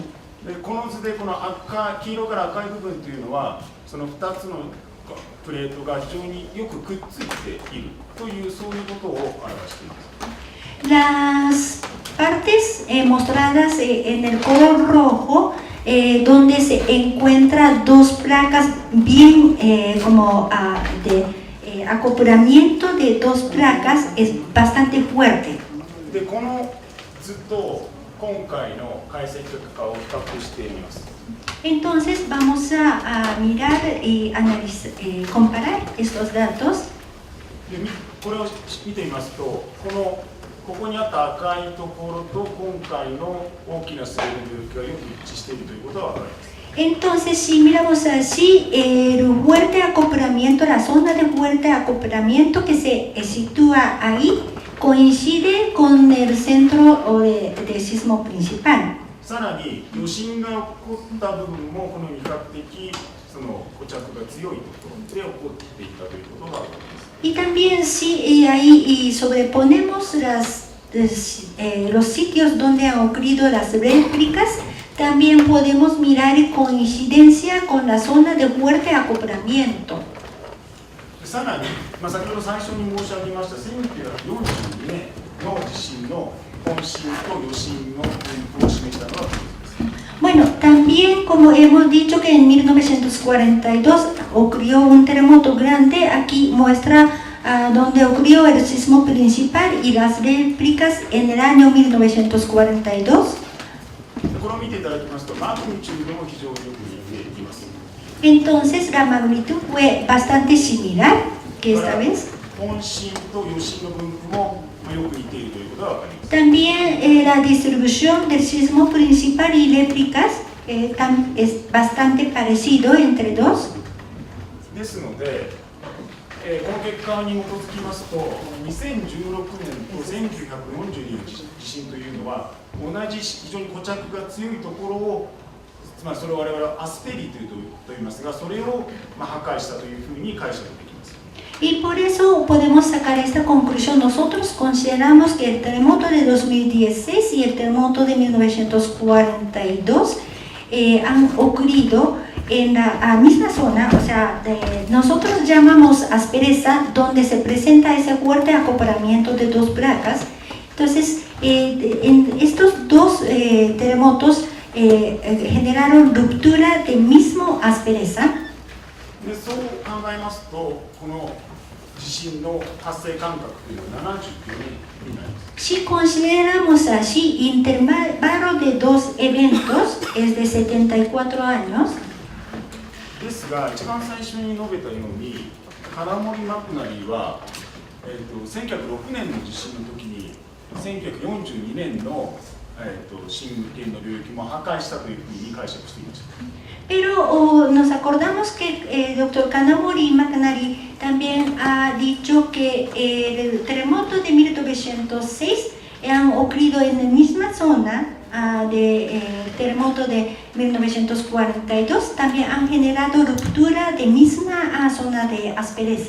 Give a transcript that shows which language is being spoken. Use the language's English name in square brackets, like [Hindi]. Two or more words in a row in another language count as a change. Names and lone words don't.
[Japanese] でこの図でこの黄色から赤い部分というのはその2つのプレートが非常によくくっついているというそういうことを表しています。 [Spanish] Las partes mostradas en el color rojo, donde se encuentran dos placas bien como de acoplamiento de dos placas, es bastante fuerte. [Japanese] でこの図と今回の解析結果を比較してみます。 [Spanish] Entonces vamos a mirar y comparar estos datos. [Japanese] でこれを見てみますと、ここにあった赤いところと今回の大きな滑りの領域がよく一致しているということが分かります。 [Spanish] Entonces, si miramos así, el fuerte acoplamiento, la zona de fuerte acoplamiento que se sitúa ahí, coincide con el centro de sismo principal. [Japanese] さらに余震が起こった部分もこの比較的その固着が強いところで起こっていたということが分かります。 [Spanish] Y también si ahí sobreponemos los sitios donde han ocurrido las réplicas, también podemos mirar coincidencia con la zona de fuerte acoplamiento. [Japanese] さらに、先ほど最初に申し上げました1942年の地震の本震と余震の分布を示したのは [Spanish] Bueno, también como hemos dicho que en 1942 ocurrió un terremoto grande, aquí muestra donde ocurrió el sismo principal y las réplicas en el año 1942. [Japanese] これを見ていただきますと、マグニチュードも非常によく似ています。 [Spanish] Entonces la magnitud fue bastante similar que esta vez. [Japanese] 本震と余震の分布もよく似ているということが分かります。 [Spanish] También la distribución del sismo principal y réplicas es bastante parecido entre dos. [Japanese] ですので、この結果に基づきますと、2016年と1942年地震というのは、同じ非常に固着が強いところを、つまりそれを我々はアスペリと言いますが、それを破壊したというふうに解釈できます。 [Spanish] Y por eso podemos sacar esta conclusión. Nosotros consideramos que el terremoto de 2016 y el terremoto de 1942 han ocurrido en la misma zona, o sea, nosotros llamamos aspereza, donde se presenta ese fuerte acoplamiento de dos placas. Entonces, en estos dos terremotos generaron ruptura de mismo aspereza. [Japanese] でそう考えますと、この地震の発生間隔というのは74年になります。 [Spanish] Si consideramos así, intervalo de dos eventos es de 74 años. [Japanese] ですが、一番最初に述べたように、金森マクナリは、1906年の地震の時に、1942年の、震源の領域も破壊したというふうに解釈していました。 [Spanish] Pero nos acordamos que el doctor Kanamori Makanari también ha dicho que el terremoto de 1906 han ocurrido en la misma zona del terremoto de 1942, también han generado ruptura de misma zona de aspereza.